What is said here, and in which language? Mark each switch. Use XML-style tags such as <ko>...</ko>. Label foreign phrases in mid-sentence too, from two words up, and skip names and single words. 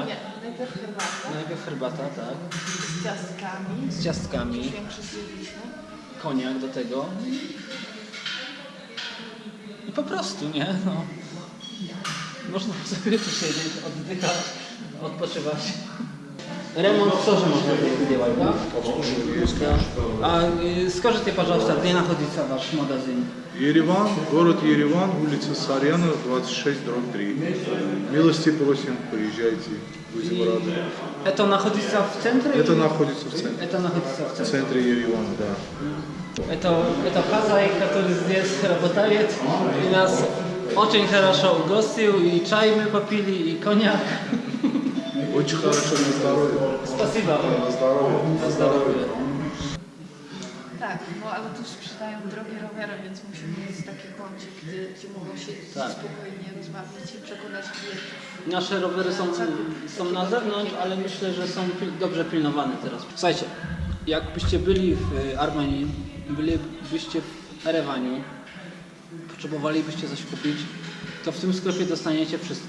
<pl>Nie, najpierw herbata Najpierw herbata, tak. z ciastkami. Z ciastkami. Większy zjedliśmy. Koniak do tego. I po prostu, nie? No. Można sobie tu siedzieć, oddychać, odpoczywać.</pl> <ru>Ремонт тоже можно сделать, да? А скажите, пожалуйста, где находится ваш магазин? Ереван, город Ереван, улица Сарьяна, 26/3. Милости просим, приезжайте, будем рады. Это находится в центре? Это находится в центре. Это находится в В центре. центре Еревана, да. Это хозяин, который здесь работает, и нас очень хорошо угостил, и чай мы попили, и коньяк. Очень хорошо, на здоровье. Спасибо. На здоровье.</ru> <pl>Na zdrowie. Tak, no ale tu sprzedają drogie rowery, więc musimy mieć takie kącie, gdzie mogą siedzieć Tak. spokojnie, rozmawiać i przekonać klientów. Nasze rowery są na zewnątrz, ale myślę, że są dobrze pilnowane teraz. Słuchajcie, jakbyście byli w Armenii, bylibyście w Erewaniu, potrzebowalibyście coś kupić, to w tym sklepie dostaniecie wszystko.</pl>